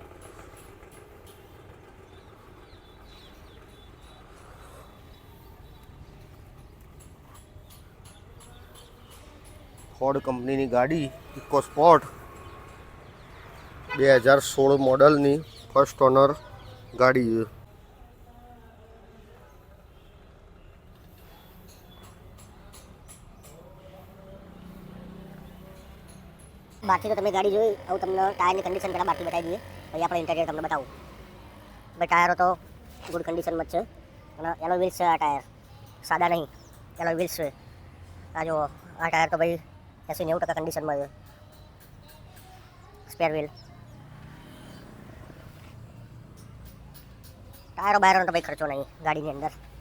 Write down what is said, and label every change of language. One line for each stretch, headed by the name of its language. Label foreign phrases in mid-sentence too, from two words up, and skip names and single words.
Gujarati: ફોર્ડ કંપનીની ગાડી ઇકો સ્પોર્ટ 2016 મોડલની ફર્સ્ટ ઓનર ગાડી છે। બાકી તો તમે ગાડી જોઈ ઔર તમને ટાયર ની कंडीशन પહેલા બાકી બતાવી દઈએ। પછી આપણે ઇન્ટિરિયર તમને બતાવું। ભાઈ ટાયરો તો ગુડ કન્ડિશનમાં જ છે અને એલો વ્હીલ્સ છે। આ ટાયર સાદા નહીં, એલો વ્હીલ્સ છે। આ જો આ ટાયર તો ભાઈ 80-90% કન્ડિશનમાં છે। સ્પેર વ્હીલ ટાયરો બાયરોનો તો ભાઈ ખર્ચો નહીં ગાડીની અંદર।